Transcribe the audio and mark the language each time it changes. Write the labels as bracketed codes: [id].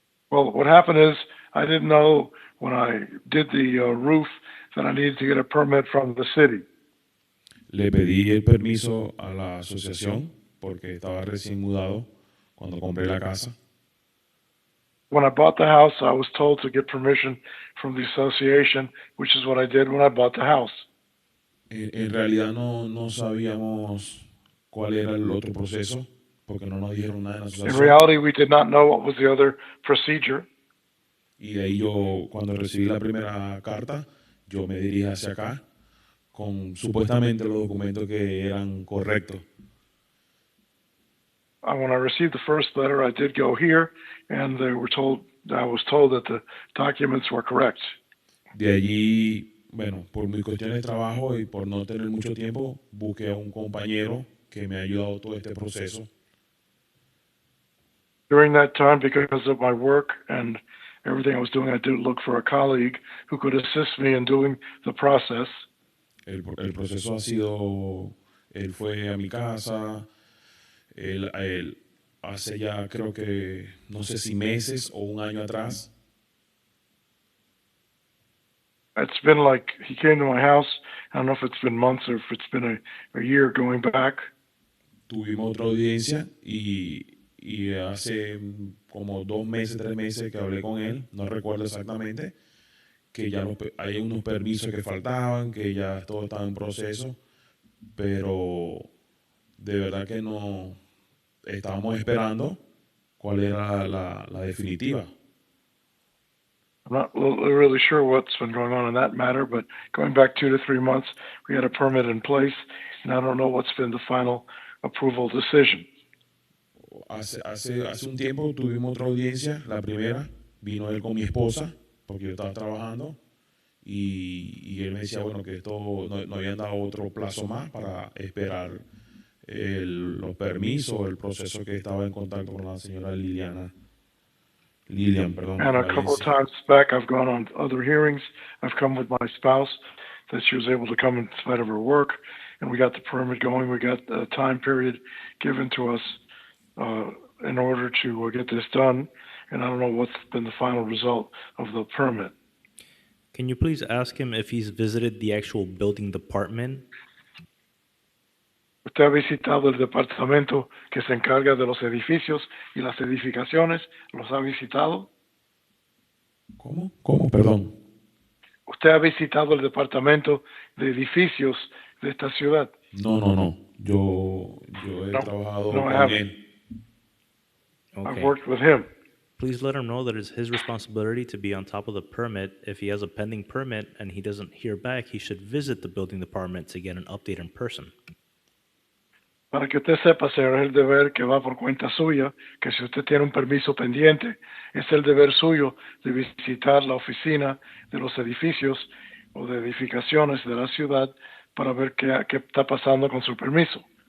[en] Well, what happened is I didn't know when I did the roof that I needed to get a permit from the city. [es] Le pedí el permiso a la asociación porque estaba recién mudado cuando compré la casa. [en] When I bought the house, I was told to get permission from the association, which is what I did when I bought the house. [es] En realidad no sabíamos cuál era el otro proceso porque no nos dijeron nada en la [en] In [es] asociación. [en] reality, we did not know what was the other procedure. [es] Y de ahí yo, cuando recibí la primera carta, yo me dirigí hacia acá con supuestamente los documentos que eran correctos. [en] When I received the first letter, I did go here, and I was told that the documents were correct. [es] De allí, bueno, por mis cuestiones de trabajo y por no tener mucho tiempo, busqué a un compañero que me ha ayudado todo este proceso. [en] During that time, because of my work and everything I was doing, I did look for a colleague who could assist me in doing the process. [es] El proceso ha sido, él fue a mi casa, él hace ya creo que, no sé si meses o un año atrás. [en] It's been like he came to my house. I don't know if it's been months or if it's been a year going back. [es] Tuvimos otra audiencia y hace como 2 meses, 3 meses que hablé con él, no recuerdo exactamente, que ya hay unos permisos que faltaban, que ya todo estaba en proceso, pero de verdad que no estábamos esperando cuál era la definitiva. [en] I'm not really sure what's been going on in that matter, but going back 2 to 3 months, we had a permit in place, and I don't know what's been the final approval decision. [es] Hace un tiempo tuvimos otra audiencia, la primera, vino él con mi esposa, porque yo estaba trabajando, y él me decía, bueno, que esto no habían dado otro plazo más para esperar los permisos, el proceso que estaba en contacto con la señora Lilian, perdón. [en] And a couple of times back, I've gone on other hearings. I've come with my spouse, that she was able to come in spite of her work, and we got the permit going. We got a time period given to us in order to get this done, and I don't know what's been the final result of the permit. Can you please ask him if he's visited the actual building department? [es] ¿Usted ha visitado el departamento que se encarga de los edificios y las edificaciones? ¿Los ha visitado? ¿Cómo? Perdón. ¿Usted ha visitado el departamento de edificios de esta ciudad? No. Yo he trabajado [en] no, I haven't. [es] él. [en] I've worked with him. Please let him know that it's his responsibility to be on top of the permit. If he has a pending permit and he doesn't hear back, he should visit the building department to get an update in person. [es] Para que usted sepa, señor, es el deber que va por cuenta suya, que si usted tiene un permiso pendiente, es el deber suyo de visitar la oficina de los edificios o de edificaciones de la ciudad para ver qué está pasando con su permiso.